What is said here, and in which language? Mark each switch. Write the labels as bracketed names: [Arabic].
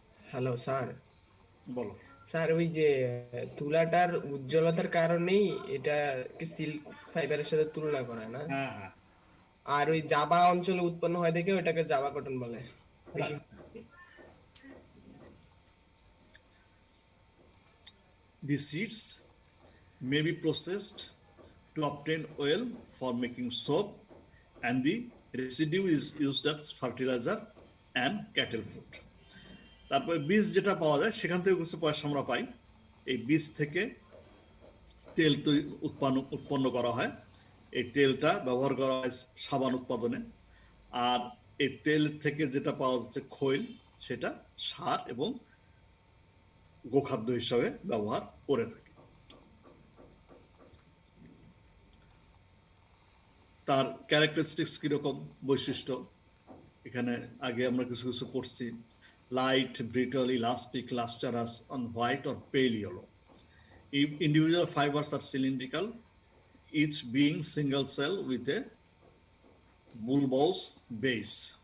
[Bangla] Hello sir. বলো। Sir ওই যে তুলাটার উজ্জ্বলতার কারণেই এটা সিল্ক ফাইবারের সাথে তুলনা করা হয় না? হ্যাঁ হ্যাঁ, আর ওই জাভা অঞ্চলে উৎপন্ন হয় দেখে ওটাকে জাভা কটন বলে বেশি। [English] the seeds may be processed to obtain oil for making soap, and the residue is used as fertilizer and cattle food. [Bangla] তারপরে বীজ যেটা পাওয়া যায় সেখান থেকে কিছু পয়সা আমরা পাই। এই বীজ থেকে তেল উৎপন্ন করা হয়। এই তেলটা ব্যবহার করা হয় সাবান উৎপাদনে। আর এই তেল থেকে যেটা পাওয়া যাচ্ছে খৈল, সেটা সার এবং গোখাদ্য হিসাবে ব্যবহার করে থাকে। তার ক্যারেক্টারিস্টিক্স কিরকম, বৈশিষ্ট্য, এখানে আগে আমরা কিছু কিছু পড়ছি। [English] Light, brittle, elastic, lustrous, on white or pale yellow. Individual fibers are cylindrical, each being single cell with a bulbous base.